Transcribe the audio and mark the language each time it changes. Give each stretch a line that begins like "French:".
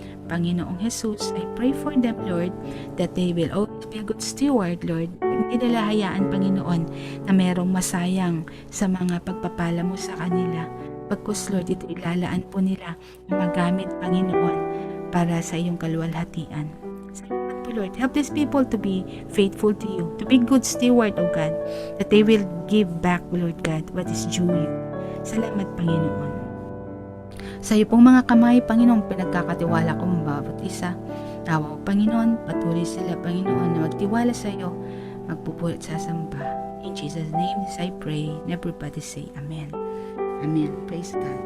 English: Panginoong Jesus, I pray for them, Lord, that they will always be a good steward, Lord.
Filipino: Hindi nila hayaan, Panginoon, na mayroong masayang sa mga pagpapala mo sa kanila. Pagkus, Lord, ito ilalaan po nila na magamit, Panginoon, para sa iyong kaluwalhatian. Salamat po, Lord.
English: Help these people to be faithful to you, to be good steward, O God, that they will give back, Lord God, what is due you.
Filipino: Salamat, Panginoon. Sa iyo pong mga kamay, Panginoon, pinagkakatiwala ko ang bawat isa. Nawa, Panginoon, patuloy sila, Panginoon, na magtiwala sa iyo, magpupuri at sasamba.
English: In Jesus' name, I pray. And everybody say, Amen. Amen. Praise God.